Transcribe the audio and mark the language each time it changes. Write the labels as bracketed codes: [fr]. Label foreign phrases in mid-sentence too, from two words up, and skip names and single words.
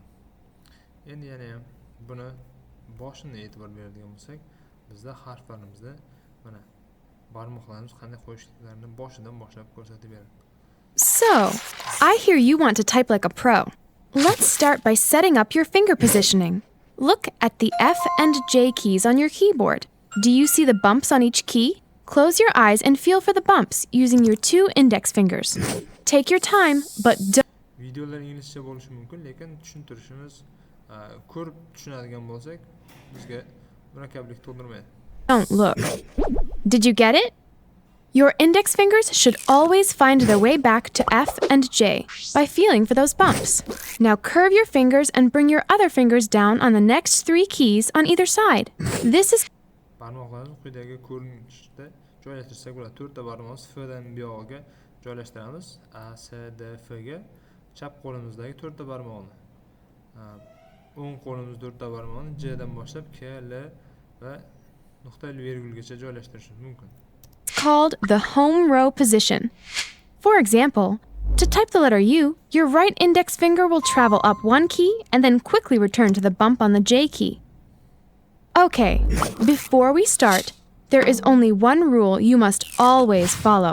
[uz] Endi yana ham buni boshidan e'tibor beradigan bo'lsak, bizda harflarimizda mana barmoqlarimiz qanday qo'yishlarini boshidan boshlab ko'rsatib beradi. [en] So, I hear you want to type like a pro. Let's start by setting up your finger positioning. Look at the F and J keys on your keyboard. Do you see the bumps on each key? Close your eyes and feel for the bumps using your 2 index fingers. Take your time, but don't... [uz] Videolar inglizcha bo'lishi mumkin, lekin tushuntirishimiz ko'rib tushunadigan bo'lsak, bizga murakkablik tug'dirmaydi. [en] Don't look. Did you get it? Your index fingers should always find their way back to F and J by feeling for those bumps. Now curve your fingers and bring your other fingers down on the next 3 keys on either side. This is... [uz] Barmoqlarimizni quyidagi ko'rinishda joylashtirsak bo'ladi. 4 ta barmoqni F dan buyog'iga joylashtiramiz. A, S, D, F ga. Chap qo'limizdagi 4 ta barmoqni. O'ng qo'limizda 4 ta barmoqni J dan boshlab K, L va nuqta virgulgacha joylashtirishimiz mumkin. [en] Called the home row position. For example, to type the letter U, your right index finger will travel up 1 key and then quickly return to the bump on the J key. Okay, before we start, there is only one rule you must always follow.